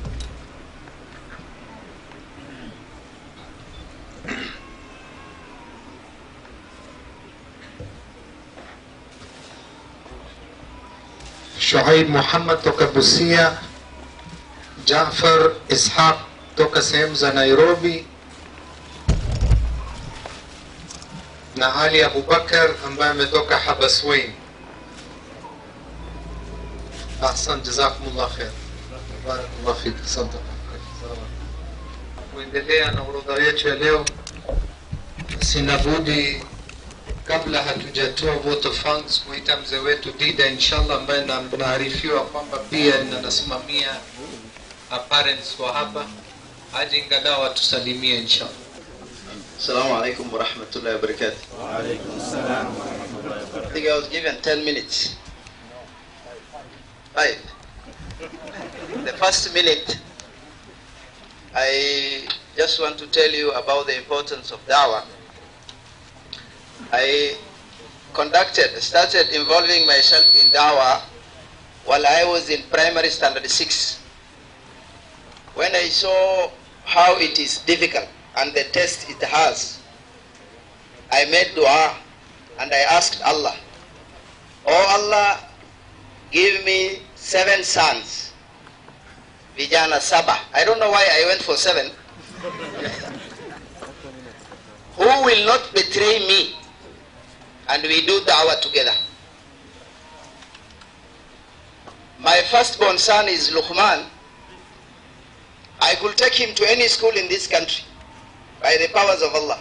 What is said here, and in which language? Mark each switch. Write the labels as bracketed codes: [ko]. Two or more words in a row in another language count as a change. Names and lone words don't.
[sw] Shuaib Muhammad toka Busia, Jafar Ishaq toka sehemu za Nairobi na Ali Abubakar ambaye ametoka Habaswein. [ar] أحسن، جزاكم الله خير. بارك الله فيك. [sw] Asante. Kuendelea na orodha yetu ya leo, sina budi kabla hatujatoa [en] vote of thanks [sw] kuita mzee wetu Dida inshallah ambaye naarifiwa kwamba pia ninasimamia parents wa hapa aje ingalau atusalimie inshallah. [ar] السلام عليكم ورحمة الله وبركاته. وعليكم السلام ورحمة الله وبركاته. [en] I think I was given 10 minutes. Right. The first minute, I just want to tell you about the importance of dawah. I started involving myself in dawah while I was in primary standard 6. When I saw how it is difficult and the test it has, I made dua and I asked Allah, oh Allah, give me 7 sons, [sw] vijana saba. [en] I don't know why I went for 7. Who will not betray me, and we do da'wah together. My firstborn son is Luqman. I could take him to any school in this country by the powers of Allah.